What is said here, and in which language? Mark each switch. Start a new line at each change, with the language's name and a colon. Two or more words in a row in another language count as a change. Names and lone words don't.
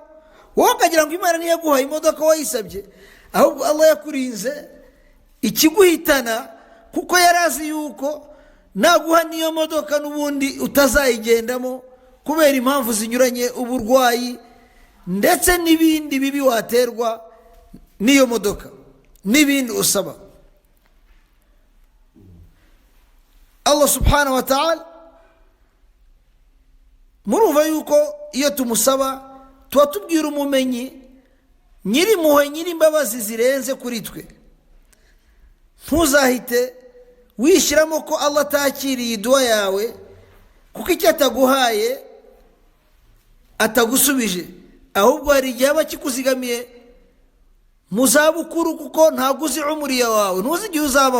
Kinyarwanda: Wowe ukagira ngo Imana ntiyaguha imodoka wayisabye, ahubwo Allah yakurinze ikiguhitana, kuko yarazi yuko naguha niyo modoka n'ubundi utazayigendamo kubera impamvu zinyuranye, uburwayi ndetse n'ibindi bibi waterwa n'iyo modoka n'ibindi usaba.
Arabic: الله سبحانه وتعالى,
Kinyarwanda: murumva yuko iyo tumusaba tuba tubwira umumenyi, nyiri impuhwe, nyiri imbabazi zirenze kuri twe. Ntuzahite wishyiramo ko Allah atakiriye iduwa yawe, kuko icyo ataguhaye atagusubije, ahubwo hari igihe aba kikuzigamiye mu zabukuru, kuko ntabwo uzi umuriya wawe, ntuzi igihe uzabaho.